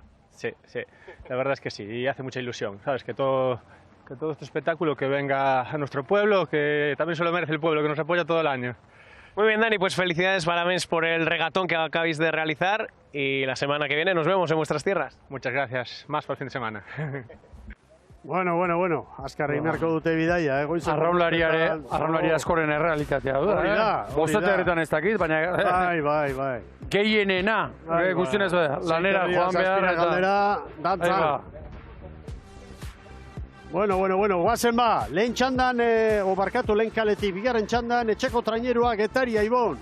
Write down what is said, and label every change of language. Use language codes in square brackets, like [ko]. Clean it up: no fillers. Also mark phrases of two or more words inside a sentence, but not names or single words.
[es] Sí, la verdad es que sí, y hace mucha ilusión, ¿sabes? Que todo este espectáculo que venga a nuestro pueblo, que también se lo merece el pueblo, que nos apoya todo el año. Muy bien, Dani, pues felicidades, parabéns por el regatón que acabáis de realizar y la semana que viene nos vemos en vuestras tierras. Muchas gracias, más para el fin de semana. [eu] Bueno, azkar egin beharko dute bidaia, Arraunlari askoren errealitatea da. Bostete herritan ez dakit, baina Bai. gehienena, guztionez lanera joan behar eta dantza. Bueno, guazen ba, lehen txandan, lehen kaletik, bigarren txandan, etxeko trainerua Getaria, Ibon.